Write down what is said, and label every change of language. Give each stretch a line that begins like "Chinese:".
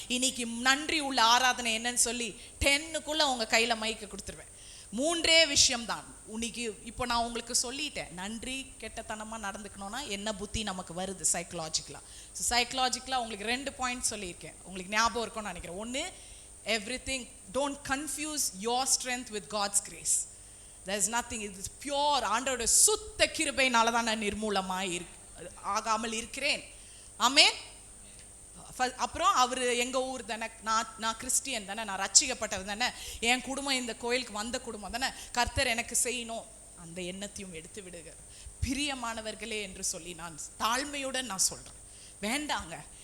Tamil: இன்னைக்கு நன்றி உள்ள ஆராதனை என்னன்னு சொல்லி 10க்குள்ள உங்க கையில மைக்க கொடுத்துருவேன். 3 விஷயம்தான். இன்னைக்கு இப்போ நான் உங்களுக்கு சொல்லிட்டேன், நன்றி கெட்டத்தனமா நடந்துக்கணும்னா என்ன புத்தி நமக்கு வருது சைக்கலாஜிக்கலா. உங்களுக்கு 2 பாயிண்ட் சொல்லியிருக்கேன், உங்களுக்கு ஞாபகம் இருக்கும்னு நினைக்கிறேன்.
English: 1, everything, don't confuse your strength with God's grace. There is nothing, it is pure.
Tamil: ஆண்டவருடைய சுத்த கிருபையினால தான் நான் நிர்மூலமாய் ஆகாமல் இருக்கிறேன். ஆமென். அப்புறம் அவர் எங்கள் ஊர் தானே, நான் கிறிஸ்டியன் தானே, நான் ரட்சிக்கப்பட்டவர் தானே, என் குடும்பம் இந்த கோயிலுக்கு வந்த குடும்பம் தானே, கர்த்தர் எனக்கு செய்யணும், அந்த எண்ணத்தையும் எடுத்து விடுங்க பிரியமானவர்களே என்று சொல்லி நான் தாழ்மையுடன் நான் சொல்கிறேன். வேண்டாங்க.